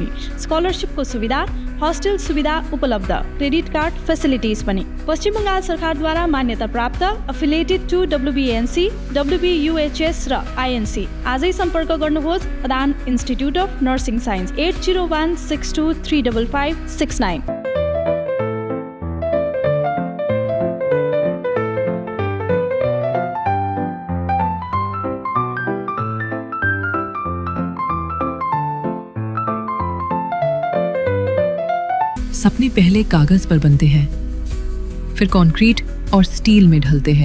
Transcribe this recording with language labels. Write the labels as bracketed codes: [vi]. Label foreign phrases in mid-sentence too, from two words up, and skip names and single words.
[ne] स्कलरसिपको सुविधा, हस्टेल सुविधा उपलब्ध, [en] credit card facilities [ne] पनि. पश्चिम बङ्गाल सरकारद्वारा मान्यता प्राप्त, [en] affiliated to [ne] डब्ल्युबिएनसी, डब्ल्युबियुएचएस र आइएनसी. आजै सम्पर्क गर्नुहोस् अदान इन्स्टिट्युट अफ नर्सिङ साइन्स 8016235569. [hi] सपने पहले कागज पर बनते हैं, फिर कंक्रीट और स्टील में ढलते हैं.